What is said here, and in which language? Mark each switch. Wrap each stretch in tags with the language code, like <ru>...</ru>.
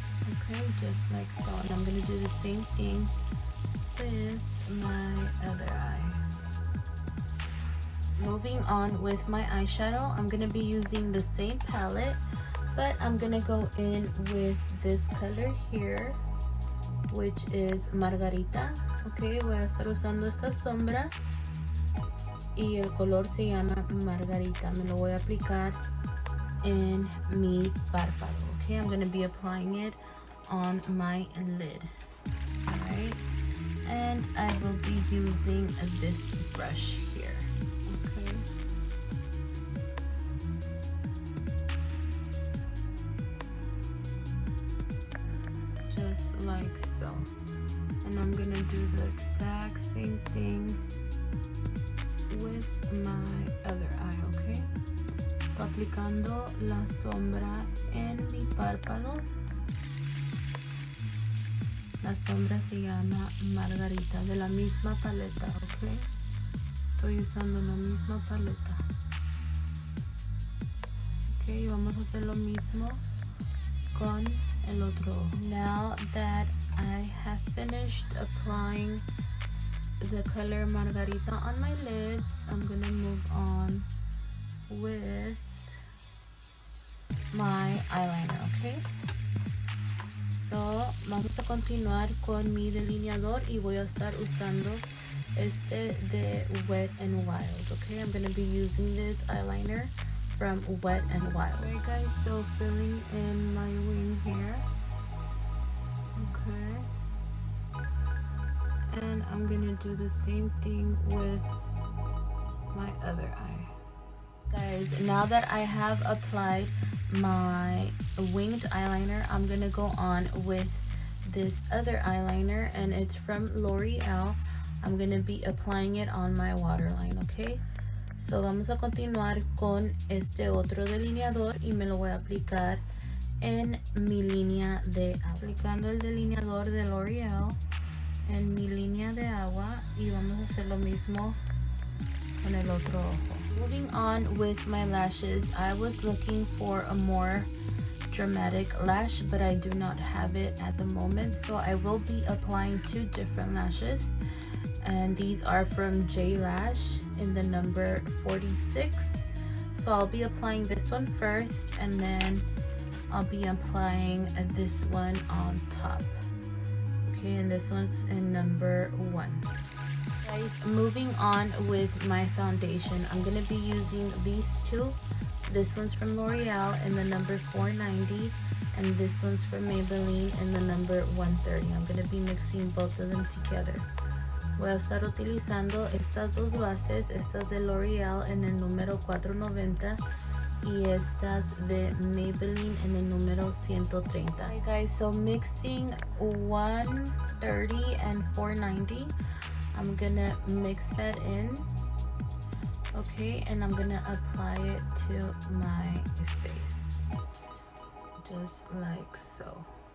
<en>Okay, just like so. And I'm gonna do the same thing with my other eye. Moving on with my eyeshadow, I'm gonna be using the same palette, but I'm gonna go in with this color here, which is Margarita.</en> <es>Ok, voy a estar usando esta sombra y el color se llama Margarita. Me lo voy a aplicar en mi párpado.</es> <en>Ok, I'm going to be applying it on my lid. Alright, and I will be using this brush here. Okay, just like so. And I'm gonna do the exact same thing with my other eye, okay?</en> <es>So aplicando la sombra en mi párpado. La sombra se llama Margarita, de la misma paleta, ok? Estoy usando la misma paleta. Ok, vamos a hacer lo mismo con el otro ojo.</es> <en>Now that I have finished applying the color Margarita on my lids, I'm gonna move on with my eyeliner, okay?</en> <es>So, vamos a continuar con mi delineador y voy a estar usando este de Wet n Wild, okay?</es> <en>I'm gonna be using this eyeliner from Wet n Wild. Alright guys, so filling in my wing here, okay? And I'm gonna do the same thing with my other eye. Guys, now that I have applied my winged eyeliner, I'm gonna go on with this other eyeliner, and it's from L'Oreal. I'm gonna be applying it on my waterline, okay?</en> <es>So vamos a continuar con este otro delineador y me lo voy a aplicar en mi línea de agua. Aplicando el delineador de L'Oreal en mi línea de agua y vamos a hacer lo mismo con el otro ojo.</es> <en>Moving on with my lashes, I was looking for a more dramatic lash, but I do not have it at the moment, so I will be applying two different lashes, and these are from J Lash in the number 46. So I'll be applying this one first, and then I'll be applying this one on top. Okay, and this one's in number 1. Guys, moving on with my foundation, I'm gonna be using these two. This one's from L'Oreal in the number 490, and this one's from Maybelline in the number 130. I'm gonna be mixing both of them together.</en> <es>Voy a estar utilizando estas dos bases, estas de L'Oreal en el número 490 y estas de Maybelline en el número 130.</es> <en>Alright guys, so mixing 130 and 490. I'm gonna mix that in, okay, and I'm gonna apply it to my face, just like so.</en>